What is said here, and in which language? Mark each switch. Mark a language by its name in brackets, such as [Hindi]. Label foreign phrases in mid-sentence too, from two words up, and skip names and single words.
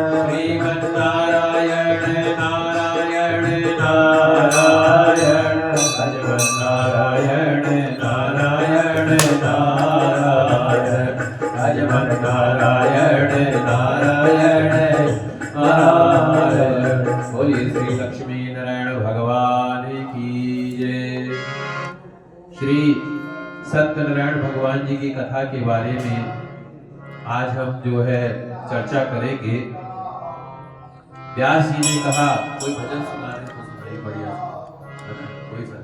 [Hindi] श्रीमन्नारायण नारायण नारायण भजमन् नारायण नारायण नारायण भजमन् नारायण नारायण नारायण। बोलिए श्री लक्ष्मी नारायण भगवान की जय। श्री सत्यनारायण भगवान जी की कथा के बारे में आज हम जो है चर्चा करेंगे। व्यास जी ने कहा कोई भजन सुना रहे तो सुनाइए, बढ़िया कोई सा।